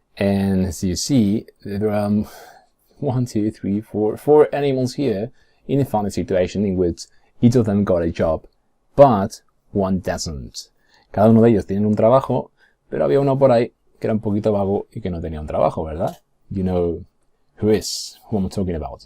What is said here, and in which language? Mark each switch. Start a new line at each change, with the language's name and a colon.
English: And as you see, there are 4 animals here in a funny situation in which each of them got a job, but one doesn't.
Spanish: Cada uno de ellos tiene un trabajo, pero había uno por ahí que era un poquito vago y que no tenía un trabajo, ¿verdad?
English: You know who I'm talking about.